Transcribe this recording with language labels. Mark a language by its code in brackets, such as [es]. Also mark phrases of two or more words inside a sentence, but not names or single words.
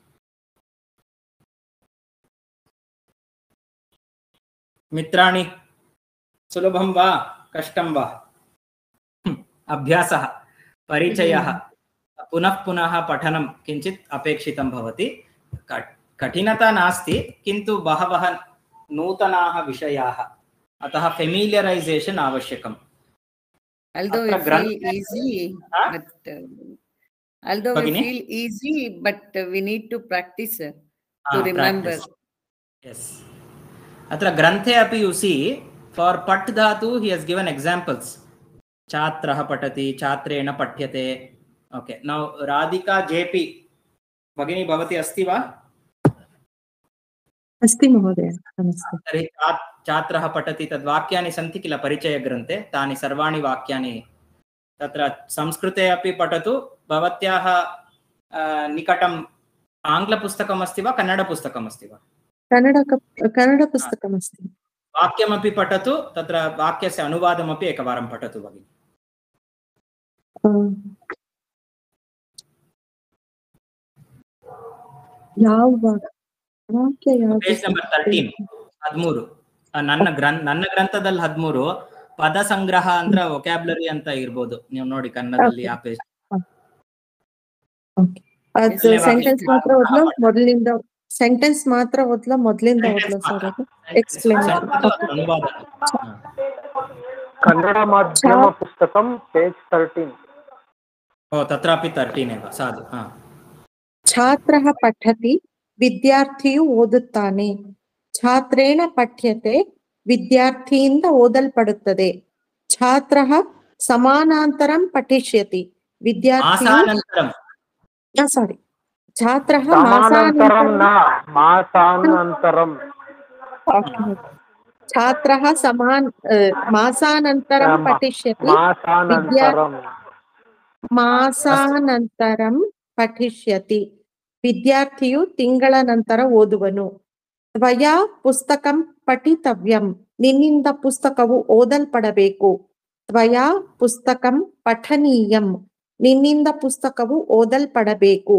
[sa] मित्राणि, सुलभं वा कष्टं वा? अभ्यासः, परिचयः, पुनः पुनः पठनं किञ्चित् अपेक्षितं भवति. कठिनता नास्ति, किन्तु बहवः नूतनाः विषयाः, अतः फेमिलियरैजेशन् आवश्यकम्. [en] Although we feel easy, but we need to practice to remember. Yes. [sa] अत्र ग्रन्थे अपि [en] you see, for [sa] पठ् धातु [en] he has given examples. [sa] छात्रः पठति, छात्रेण पठ्यते. [en] Okay, now [sa] राधिका JP भगिनी भवती अस्ति वा? अस्ति महोदय, नमस्ते. तर्हि छात्रः पठति तद्वाक्यानि सन्ति किल परिचयग्रन्थे, तानि सर्वाणि वाक्यानि तत्र संस्कृते अपि पठतु. भवत्याः निकटम् आङ्ग्लपुस्तकम् अस्ति वा कन्नडपुस्तकम् अस्ति वा? कन्नडपुस्तकमस्ति. वाक्यमपि पठतु, तत्र वाक्यस्य अनुवादमपि एकवारं पठतु भगिनि. [en] page number [kn] 13 ನನ್ನ ಗ್ರಂಥದಲ್ಲಿ 13 ಪದ ಸಂಗ್ರಹ ಅಂದ್ರೆ ವೊಕ್ಯಾಬ್ಯುಲರಿ ಅಂತ ಇರಬಹುದು. ನೀವು ನೋಡಿ ಕನ್ನಡದಲ್ಲಿ ಆ ಪೇಜ್. ಸೆಂಟೆನ್ಸ್ ಮಾತ್ರ ಓದ್ಲಾ ಮೊದಲಿಂದ? ಸೆಂಟೆನ್ಸ್ ಮಾತ್ರ ಓದ್ಲಾ ಮೊದಲಿಂದ ಓದ್ಲಾ ಸರ್? ಅದು ಎಕ್ಸ್ಪ್ಲೇನ್ ಕನ್ನಡ ಮಾಧ್ಯಮ ಪುಸ್ತಕಂ ಪೇಜ್ 13. [sa] ओ तत्रापि 13 एव साधु. छात्रः पठति, [kn] ವಿದ್ಯಾರ್ಥಿಯು ಓದುತ್ತಾನೆ. [sa] छात्रेण पठ्यते, [kn] ವಿದ್ಯಾರ್ಥಿಯಿಂದ ಓದಲ್ಪಡುತ್ತದೆ. [sa] छात्रः समानान्तरं पठिष्यति, [kn] ವಿದ್ಯಾರ್ಥಿಯು [sa] छात्रः समानान्तरं न मासानन्तरं मासानन्तरं छात्रः मासानन्तरं पठिष्यति मासानन्तरं मासानन्तरं पठिष्यति [kn] ವಿದ್ಯಾರ್ಥಿಯು ತಿಂಗಳ ನಂತರ ಓದುವನು. [sa] त्वया पुस्तकं पठितव्यं [kn] ನಿನ್ನಿಂದ ಪುಸ್ತಕವು ಓದಲ್ಪಡಬೇಕು. [sa] त्वया पुस्तकं पठनीयं [kn] ನಿನ್ನಿಂದ ಪುಸ್ತಕವು ಓದಲ್ಪಡಬೇಕು.